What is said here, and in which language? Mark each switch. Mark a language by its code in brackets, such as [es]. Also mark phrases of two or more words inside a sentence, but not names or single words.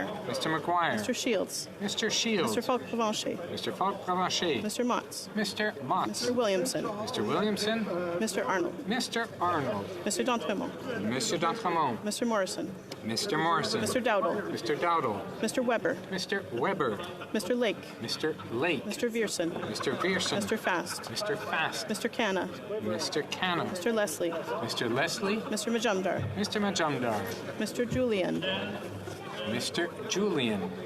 [en] Mr. McGuire. Mr. Shields. Mr. Shields. Mr. Falk Provencher. Mr. Falk Provencher. Mr. Motts. Mr. Motts. Mr. Williamson. Mr. Williamson. Mr. Arnold. Mr. Arnold. Mr. D'Entremont. Mr. D'Entremont. Mr. Morrison. Mr. Morrison. Mr. Dowdle. Mr. Dowdle. Mr. Weber. Mr. Weber. Mr. Lake. Mr. Lake. Mr. Vierson. Mr. Vierson. Mr. Fast. Mr. Fast. Mr. Canna. Mr. Canna. Mr. Leslie. Mr. Leslie. Mr. Majumdar. Mr. Majumdar. Mr. Julian. Mr. Julian.